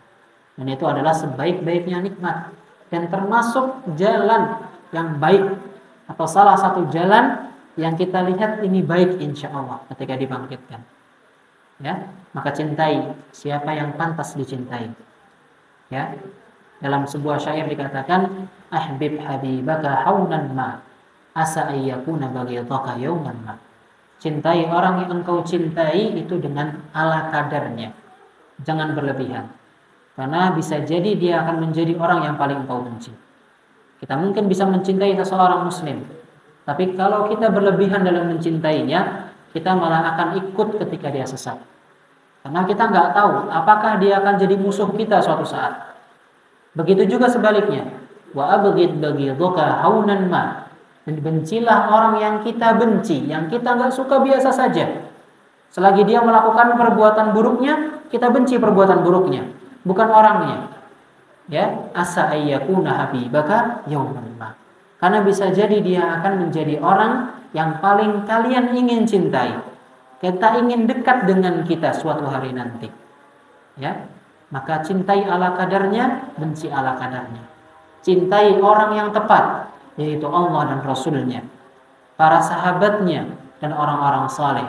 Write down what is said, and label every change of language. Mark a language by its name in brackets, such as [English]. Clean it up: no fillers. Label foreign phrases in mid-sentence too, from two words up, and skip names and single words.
[Indonesian] Dan itu adalah sebaik-baiknya nikmat dan termasuk jalan yang baik, atau salah satu jalan yang kita lihat ini baik [Arabic] إن شاء الله [Indonesian] ketika dibangkitkan. Ya, maka cintai siapa yang pantas dicintai. Ya, dalam sebuah syair dikatakan, [Arabic] أحبب حبيبك هونا ما عسى أن يكون بغيضك يوما ما. [Indonesian] Cintai orang yang engkau cintai itu dengan ala kadarnya, jangan berlebihan, karena bisa jadi dia akan menjadi orang yang paling engkau benci. Kita mungkin bisa mencintai seseorang muslim, tapi kalau kita berlebihan dalam mencintainya, kita malah akan ikut ketika dia sesat, karena kita nggak tahu apakah dia akan jadi musuh kita suatu saat. Begitu juga sebaliknya, [Arabic] وأبغض بغيضك هونا ما. [Indonesian] Dan bencilah orang yang kita benci, yang kita nggak suka biasa saja. Selagi dia melakukan perbuatan buruknya, kita benci perbuatan buruknya, bukan orangnya. Ya, [Arabic] عسى أن يكون حبيبك يوما ما. [Indonesian] Karena bisa jadi dia akan menjadi orang yang paling kalian ingin cintai. Kita ingin dekat dengan kita suatu hari nanti. Ya, maka cintai ala kadarnya, benci ala kadarnya. Cintai orang yang tepat, yaitu Allah dan Rasulnya, para sahabatnya, dan orang-orang saleh.